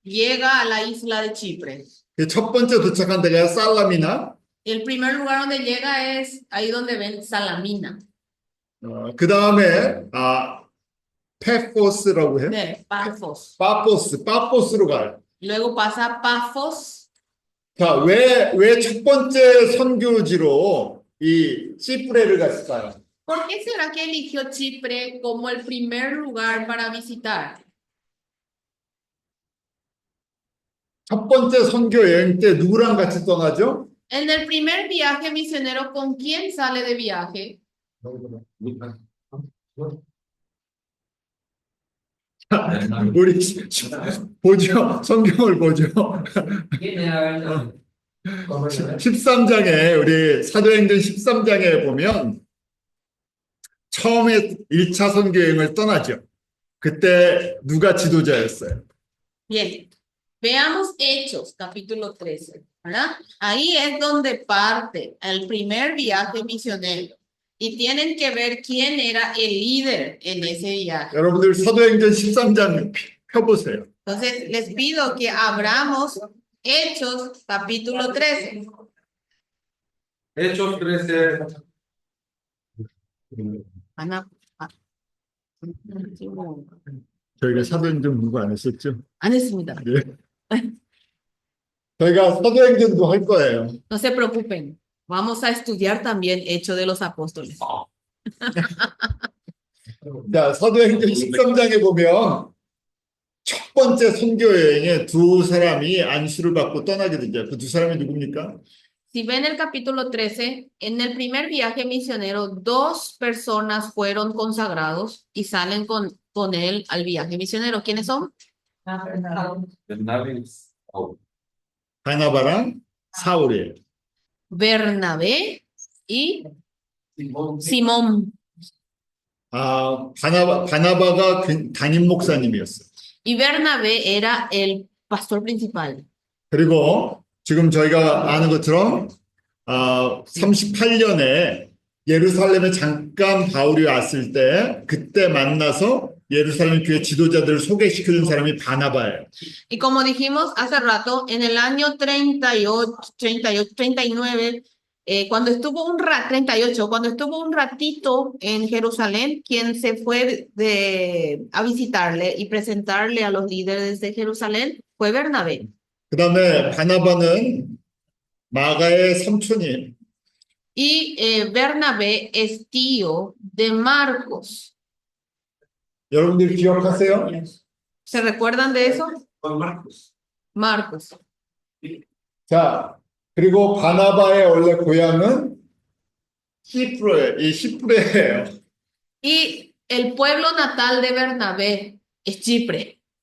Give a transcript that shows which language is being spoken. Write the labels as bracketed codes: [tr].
[es] llega a la isla de Chipre. [ko] 그 첫 번째 도착한 데가 살라미나, [es] El primer lugar donde llega es ahí donde ven Salamina, [ko] 그 다음에 페포스라고 해요. [es] de Pafos. [ko] 파포스로 가요. [es] Luego pasa a Pafos. [ko] 자, 왜 첫 번째 선교지로 이 시프레를 갔을까요? [es] ¿Por qué será que eligió Chipre como el primer lugar para visitar? [ko] 첫 번째 선교 여행 때 누구랑 같이 떠나죠? [es] En el primer viaje misionero, ¿con quién sale de viaje? [ko] 우리 보죠. 성경을 보죠. [es] ¿Quién era? [ko] 13장에 우리 사도행전 13장에 보면 처음에 1차 선교 여행을 떠나죠. 그때 누가 지도자였어요? [es] Bien, veamos Hechos, capítulo 13, ¿verdad? Ahí es donde parte el primer viaje misionero. Y tienen que ver quién era el líder en ese viaje. [ko] 여러분들 사도행전 13장 펴보세요. [es] Entonces, les pido que abramos Hechos, capítulo 13. Hechos 13. Ana, [ko] 저희가 사도행전 공부 안 했었죠? 안 했습니다. 예. 저희가 사도행전도 할 거예요. [es] No se preocupen. Vamos a estudiar también Hechos de los Apóstoles. [ko] 자, 사도행전 13장에 보면 첫 번째 선교 여행에 두 사람이 안수를 받고 떠나게 되죠. 그 두 사람이 누굽니까? [es] Si ven el capítulo 13, en el primer viaje misionero, 2 personas fueron consagrados y salen con él al viaje misionero. ¿Quiénes son? Bernabé. [ko] 바나바랑 사울이에요. [es] Bernabé y Simón. [ko] 바나바가 담임 목사님이었어요. [es] Y Bernabé era el pastor principal. [ko] 그리고 지금 저희가 아는 것처럼 38년에 예루살렘에 잠깐 바울이 왔을 때 그때 만나서 예루살렘 교회 지도자들을 소개시켜준 사람이 바나바예요. [es] Y como dijimos hace rato, en el año 39, cuando estuvo 38, cuando estuvo un ratito en Jerusalén, quien se fue a visitarle y presentarle a los líderes de Jerusalén fue Bernabé. [ko] 그 다음에 바나바는 마가의 삼촌이에요. [es] Y Bernabé es tío de Marcos. [ko] 여러분들 기억하세요? [es] ¿Se recuerdan de eso? Juan Marcos. Marcos. [ko] 자, 그리고 바나바의 원래 고향은 시프레예요. [es] Y el pueblo natal de Bernabé es Chipre.